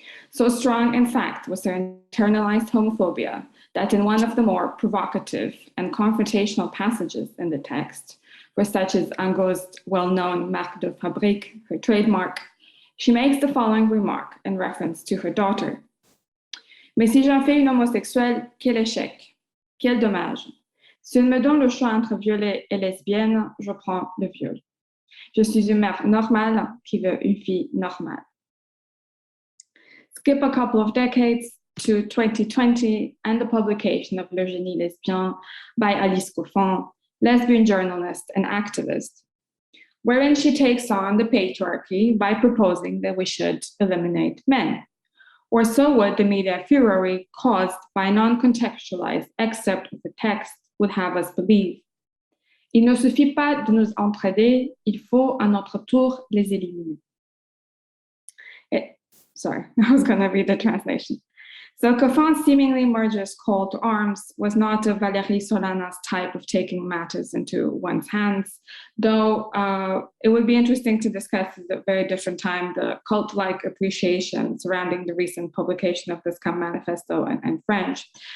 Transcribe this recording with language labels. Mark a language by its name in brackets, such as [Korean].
[English] So strong, in fact, was her internalized homophobia that in one of the more provocative and confrontational passages in the text, for such as Angot's well-known [French] marque de fabrique, [English] her trademark, she makes the following remark in reference to her daughter. [French] Mais si j'en fais une homosexuelle, quel échec, quel dommage. Si on me donne le choix entre violée et lesbienne, je prends le viol. Je suis une mère normale qui veut une fille normale. [English] Skip a couple of decades, to 2020 and the publication of Virginie Lesbian by Alice Coffin, lesbian journalist and activist, wherein she takes on the patriarchy by proposing that we should eliminate men. Or so would the media furor caused by non-contextualized excerpt of the text would have us believe. [French] Il ne suffit pas de nous entraider, il faut à notre tour les éliminer. [English] Sorry, I was going to read the translation. So Coffin's seemingly murderous call to arms was not of Valérie Solana's type of taking matters into one's hands, though it would be interesting to discuss at a very different time the cult-like appreciation surrounding the recent publication of this manifesto in French.